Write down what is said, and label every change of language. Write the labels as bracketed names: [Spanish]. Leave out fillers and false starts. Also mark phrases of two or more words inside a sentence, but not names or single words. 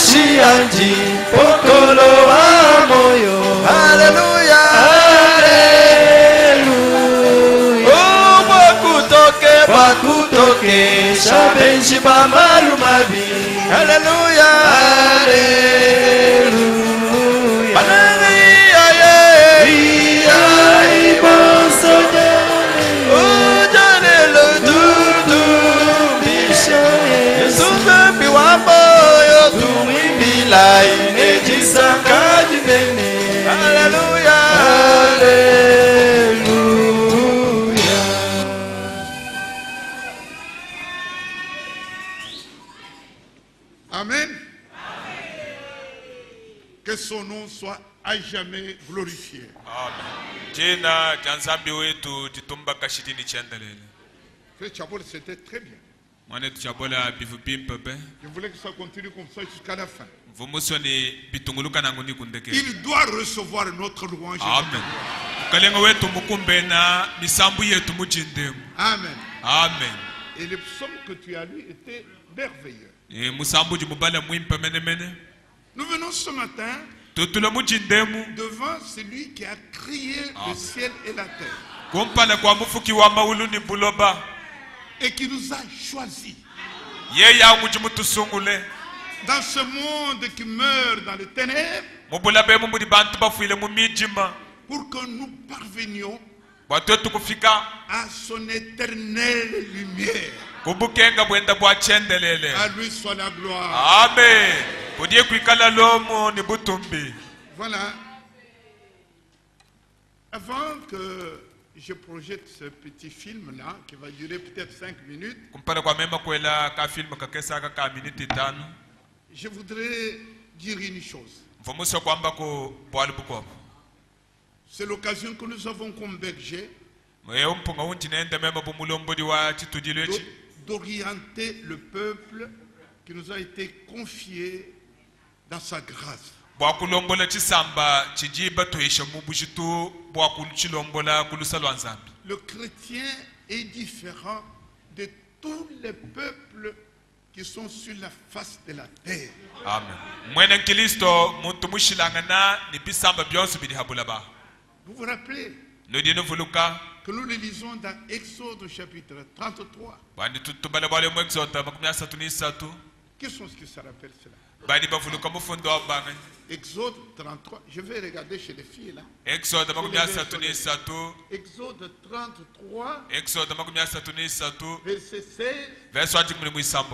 [Luba-Katanga] andi pokolo wa moyo. Alléluia. Alléluia. Oh bakutoke shabenji ba malumabi. Alléluia. Alléluia. Alléluia. Iya ibonsonya. Oh janelo dudu Bishoye. Yesume biwambo yo Tumibila inejisaka jibene. Alléluia. Alléluia. Amen. [French] Que son nom soit à jamais glorifié. [Luba-Katanga] Jina janzambi wetu titumba kashitini chendelele. [French] Frère Chabol, c'était très bien. [Luba-Katanga] Mwane tuchabola bifupi mpepe. [French] Je voulais que ça continue comme ça jusqu'à la fin. [Luba-Katanga] Vumuso ni bitunguluka nangu ni kundeke. [French] Il doit recevoir notre louange. Amen. [Luba-Katanga] Kalenga wetu mukumbe na misambu yetu mujindemu. Amen. Amen. [French] Et le psaume que tu as lu était merveilleux. [Luba-Katanga] Musambu jimubala mwimpe mene mene. [French] Nous venons ce matin [Luba-Katanga] Tutula mujindemu. [French] devant celui qui a créé le ciel et la terre. [Luba-Katanga] Kumpala kwa mufuki wa maulu ni buloba. [French] Et qui nous a choisis. [Luba-Katanga] Yeya mujimutusungule. [French] Dans ce monde qui meurt dans les ténèbres. [Luba-Katanga] Mubulabe mumudi bantu bafuile mumijima. [French] Pour que nous parvenions [Luba-Katanga] Watoto kufika. [French] à son éternelle lumière. [Luba-Katanga] Kubukenga bwenda bwa chendelele. [French] À lui soit la gloire. Amen. [Luba-Katanga] Kudie kuikala lomo ni butumbi. [French] Voilà. Avant que je projette ce petit film-là, qui va durer peut-être 5 minutes, [Luba-Katanga] Kumpala kwa mema kwela ka film kakesa ka minute 5. [French] je voudrais dire une chose. [Luba-Katanga] Mvumuso kwamba ko bwali buko. [French] C'est l'occasion que nous avons comme berger [Luba-Katanga] Mwe mpunga unti nende mema bumulombodi wa chitujilwechi. [French] d'orienter le peuple qui nous a été confié dans sa grâce. [Luba-Katanga] Bwa kulombola chisamba chijiba toisha mubushitu bwa kulchilombola kulusalwa nzambi. [French] Le chrétien est différent de tous les peuples qui sont sur la face de la terre. Amen. [Luba-Katanga] Mwene Kristo muntu mushilangana ni bisamba byonse bili habulaba. [French] Vous vous rappelez [Luba-Katanga] Lodino vuluka [French] que nous le lisons dans Exode chapitre 33. [Luba-Katanga] bandi tutubala bale mu Exode 33. [French] Qui sont ceux qui se rappellent cela? [Luba-Katanga] Bandi bavuluka mufundo wa bange. [French] Exode 33. Je vais regarder chez les filles là. Exode 33. Exode 33, Exode 33. verset 16, [Luba-Katanga] Verso ati muli muisambo.